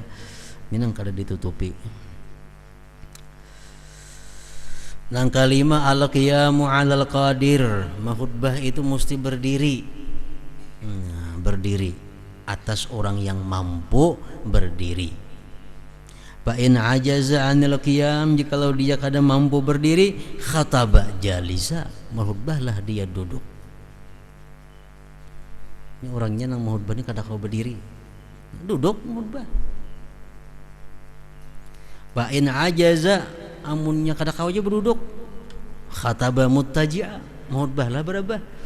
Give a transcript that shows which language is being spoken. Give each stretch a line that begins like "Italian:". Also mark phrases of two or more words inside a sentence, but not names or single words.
Banjar: Minang kada ditutupi. Nang kelima,
Arabic: القيام على القادر,
Banjar: khutbah itu mesti berdiri. Berdiri atas orang yang mampu berdiri.
Arabic: فإن عجز عن القيام,
Banjar: jikalau dia kada mampu berdiri,
Arabic: خطب جالسا,
Banjar: khutbahlah dia duduk. Ini orangnya nang khutbah ni kada kau berdiri, duduk khutbah.
Arabic: فإن عجز,
Banjar: amunnya kada kau aja berduduk,
Arabic: خطب مضطجعا,
Banjar: khutbah lah berabah.